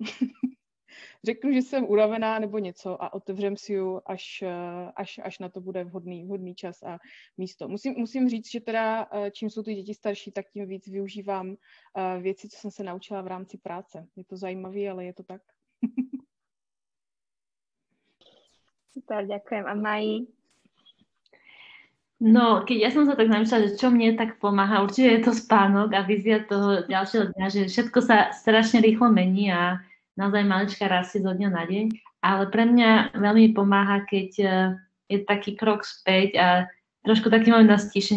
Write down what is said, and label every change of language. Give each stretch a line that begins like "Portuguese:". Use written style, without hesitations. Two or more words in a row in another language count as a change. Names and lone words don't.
Czech: Řeknu, že jsem unavená nebo něco a otevřem si ju, až na to bude vhodný čas a místo. Musím říct, že teda čím jsou ty děti starší, tak tím víc využívám věci, co jsem se naučila v rámci práce. Je to zajímavé, ale je to tak.
Slovak: Super, ďakujem. A Maji? No, keď ja som sa tak zamýšľala, že čo mne tak pomáha, určite je to spánok a vízia toho ďalšieho dňa, že všetko sa strašne rýchlo mení a naozaj malička rastie zo dňa na deň, ale pre mňa veľmi pomáha, keď je taký krok späť a trošku taký moment na stíšenie.